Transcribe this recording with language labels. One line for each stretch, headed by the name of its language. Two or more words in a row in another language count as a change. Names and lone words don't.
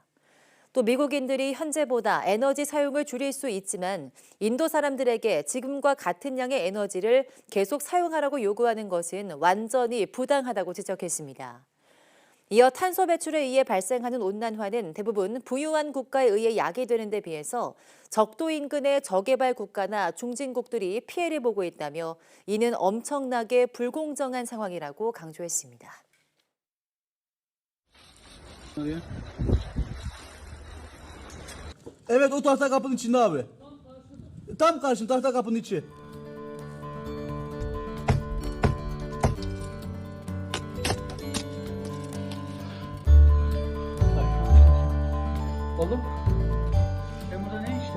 Korean: 또 미국인들이 현재보다 에너지 사용을 줄일 수 있지만 인도 사람들에게 지금과 같은 양의 에너지를 계속 사용하라고 요구하는 것은 완전히 부당하다고 지적했습니다. 이어 탄소 배출에 의해 발생하는 온난화는 대부분 부유한 국가에 의해 야기되는 데 비해서 적도 인근의 저개발 국가나 중진국들이 피해를 보고 있다며 이는 엄청나게 불공정한 상황이라고 강조했습니다.
Turkish: Evet, o tahta kapının içinde abi. Tam karşım tahta kapının içi. Oğlum, sen burada ne içtin?